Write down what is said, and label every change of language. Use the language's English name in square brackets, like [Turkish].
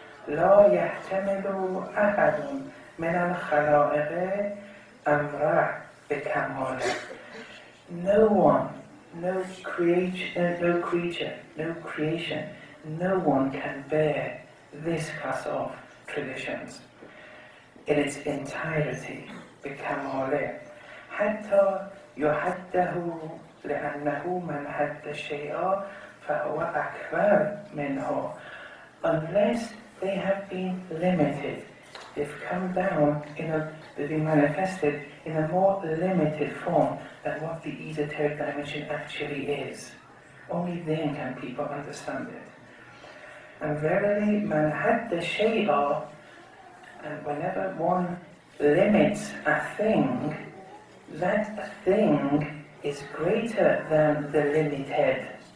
[Arabic] لَا يَحْتَمِلُ أَحَدٌ مِنَ الْخَلَائِقِ أَمْرَهِ بِكَمَالِهِ. [English] No one, no creature, no creation, no one can bear this class of traditions in its entirety, بِكَمَالِهِ. [Arabic] حتى يحده لأنه من حد الشيء فهو أكبر منه. [English] Unless they have been limited, they've come down they've been manifested in a more limited form than what the esoteric dimension actually is. Only then can people understand it. And verily, [Arabic] man had the shay'a, [English] and whenever one limits a thing, that thing is greater than the limited.